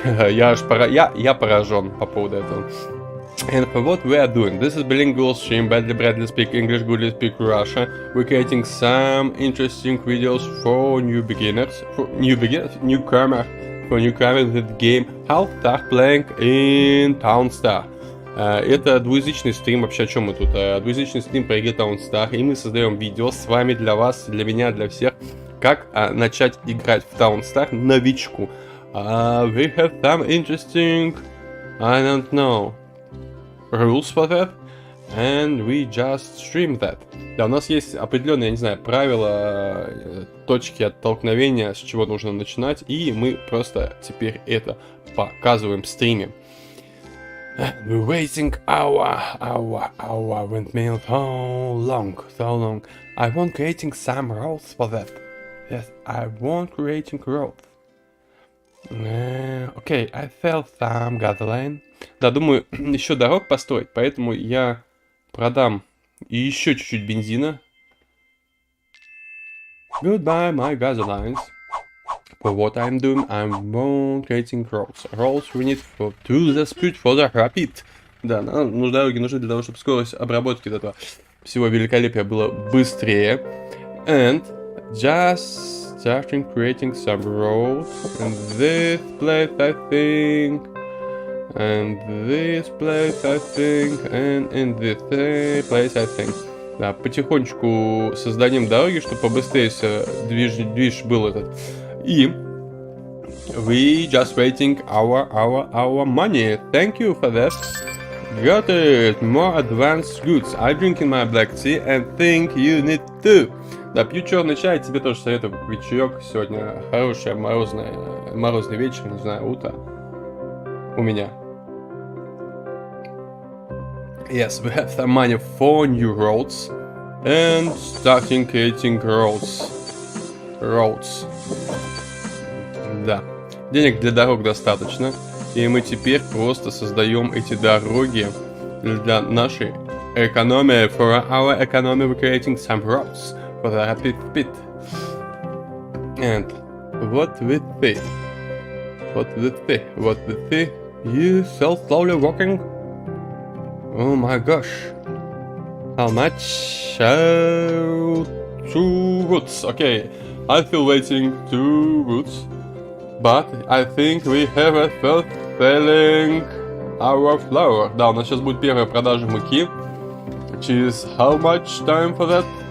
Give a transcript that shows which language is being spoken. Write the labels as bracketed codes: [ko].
[ru] Я поражен по поводу этого. [en] And for what we are doing, this is bilingual stream, badly speak English, goodly speak Russian. We're creating some interesting videos for newcomers in the game How Start Playing in Town Star. [ru] Это двуязычный стрим, вообще о чем мы тут? Двуязычный стрим по игре Town Star, и мы создаем видео с вами, для вас, для меня, для всех, как начать играть в Town Star новичку. [en] We have some interesting, I don't know, rules for that, and we just stream that. [ru] Да, у нас есть определенные, я не знаю, правила, точки оттолкновения, с чего нужно начинать, и мы просто теперь это показываем в стриме. [en] We're waiting hour windmill so long. I want creating some roads for that. Yes, I want creating roads. Окей, I felt some gasoline. [ru] Да, думаю, еще дорог построить, поэтому я продам еще чуть-чуть бензина. [en] Goodbye, my gasolines. For what I'm doing, I'm creating roads. Roads we need to the speed for the rapid. [ru] Да, дороги нужны для того, чтобы скорость обработки этого всего великолепия была быстрее. [en] And just starting creating some roads. And this place, I think. And this place, I think. And in this place, I think. [ru] Да, потихонечку создадим дороги, чтобы побыстрее движ был этот. [en] И we just waiting our money. Thank you for that. Got it. More advanced goods. I drinking my black tea and think you need to. [ru] Да, пью черный чай, тебе тоже советую вечерок сегодня. Хорошее морозный вечер, не знаю, утро. У меня. [en] Yes, we have some money for new roads. And starting creating roads. [ru] Да, денег для дорог достаточно, и мы теперь просто создаем эти дороги для нашей экономии. [en] For our economy we're creating some roads for the rapid speed. And what we see, you so slowly walking. Oh my gosh. How much? 2 woods. Okay, I feel waiting 2 woods. But I think we have a first selling our flour. [ru] Да, у нас сейчас будет первая продажа муки. [en] Which is how much time for that?